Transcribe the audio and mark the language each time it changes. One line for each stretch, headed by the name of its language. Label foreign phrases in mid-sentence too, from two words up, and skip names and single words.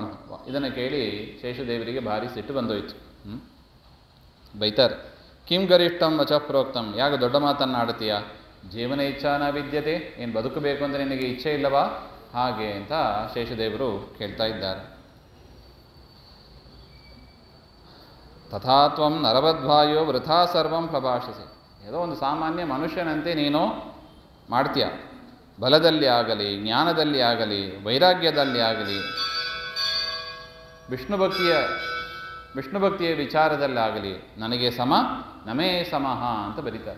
Kannada: ಇದನ್ನು ಕೇಳಿ ಶೇಷದೇವರಿಗೆ ಭಾರಿ ಸಿಟ್ಟು ಬಂದೋಯ್ತು. ಬೈತಾರೆ,
Sanskrit: ಕಿಂ ಗರಿಷ್ಠಂ ವಚಃ ಪ್ರೋಕ್ತಂ,
Kannada: ಯಾಕೆ ದೊಡ್ಡ ಮಾತನ್ನಾಡ್ತೀಯ?
Sanskrit: ಜೀವನ ಇಚ್ಛಾನ ವಿದ್ಯತೆ,
Kannada: ಏನು ಬದುಕಬೇಕು ಅಂದರೆ ನಿನಗೆ ಇಚ್ಛೆ ಇಲ್ಲವಾ? ಹಾಗೆ ಅಂತ ಶೇಷದೇವರು ಕೇಳ್ತಾ ಇದ್ದಾರೆ.
Sanskrit: ತಥಾ ತ್ವಂ ನರವದ್ವಾಯೋ ವೃಥಾ ಸರ್ವಂ ಪ್ರಭಾಷಸಿ.
Kannada: ಏನೋ ಒಂದು ಸಾಮಾನ್ಯ ಮನುಷ್ಯನಂತೆ ನೀನು ಮಾಡ್ತೀಯ. ಬಲದಲ್ಲಿ ಆಗಲಿ, ಜ್ಞಾನದಲ್ಲಿ ಆಗಲಿ, ವೈರಾಗ್ಯದಲ್ಲಿ ಆಗಲಿ, ವಿಷ್ಣು ಭಕ್ತಿಯ ವಿಚಾರದಲ್ಲಾಗಲಿ ನನಗೆ ಸಮ
Sanskrit: ನಮೇ ಸಮಃ
Kannada: ಅಂತ ಬರೀತಾರೆ.